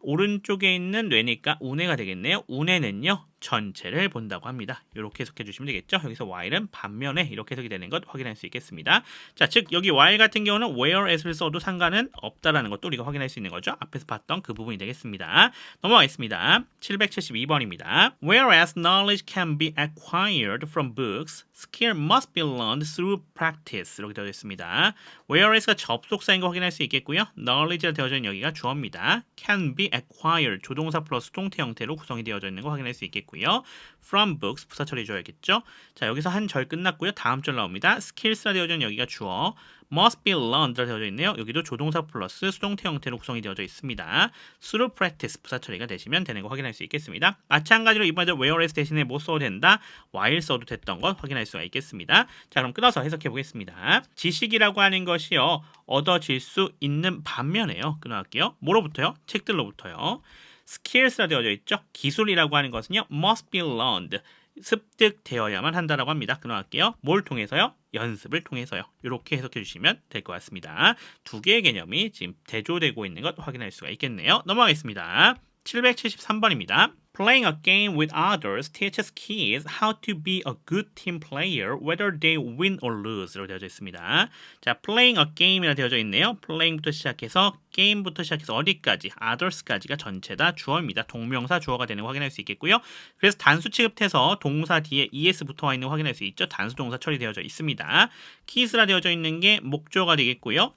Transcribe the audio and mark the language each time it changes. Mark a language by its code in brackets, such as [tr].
[ko] 오른쪽에 있는 뇌니까 우뇌가 되겠네요. 우뇌는요. 전체를 본다고 합니다. 이렇게 해석해 주시면 되겠죠. 여기서 while은 반면에 이렇게 해석이 되는 것 확인할 수 있겠습니다. 자, 즉 여기 while 같은 경우는 whereas를 써도 상관은 없다라는 것도 우리가 확인할 수 있는 거죠. 앞에서 봤던 그 부분이 되겠습니다. 넘어가겠습니다. 772번입니다. [en] Whereas knowledge can be acquired from books, skill must be learned through practice. [ko] 이렇게 되어 있습니다. Whereas가 접속사인 거 확인할 수 있겠고요. knowledge가 되어져 있는 여기가 주어입니다. [en] can be acquired [ko] 조동사 플러스 동태 형태로 구성이 되어져 있는 거 확인할 수 있겠고요. [en] From books [ko] 부사 처리 줘야겠죠. 자, 여기서 한 절 끝났고요. 다음 절 나옵니다. skills라 되어져 있는 여기가 주어, must be learned라 되어져 있네요. 여기도 조동사 플러스 수동태 형태로 구성이 되어져 있습니다. [en] through practice [ko] 부사 처리가 되시면 되는 거 확인할 수 있겠습니다. 마찬가지로 이번에도 whereas 대신에 뭐 써도 된다, while 써도 됐던 것 확인할 수가 있겠습니다. 자, 그럼 끊어서 해석해 보겠습니다. 지식이라고 하는 것이요 얻어질 수 있는 반면에요. 끊어갈게요. 뭐로부터요? 책들로부터요. skills라 되어져 있죠. 기술이라고 하는 것은요 [en] must be learned [ko] 습득되어야만 한다라고 합니다. 끊어갈게요. 뭘 통해서요? 연습을 통해서요. 이렇게 해석해 주시면 될 것 같습니다. 두 개의 개념이 지금 대조되고 있는 것 확인할 수가 있겠네요. 넘어가겠습니다. 773번입니다. [en] Playing a game with others teaches kids how to be a good team player whether they win or lose [ko] 라고 되어져 있습니다. 자, [en] playing a game이라 [ko] 되어져 있네요. playing부터 시작해서 게임부터 시작해서 어디까지? others까지가 전체 다 주어입니다. 동명사 주어가 되는 거 확인할 수 있겠고요. 그래서 단수 취급해서 동사 뒤에 es 붙어와 있는 거 확인할 수 있죠. 단수 동사 처리되어져 있습니다. kids라 되어져 있는 게 목조가 되겠고요.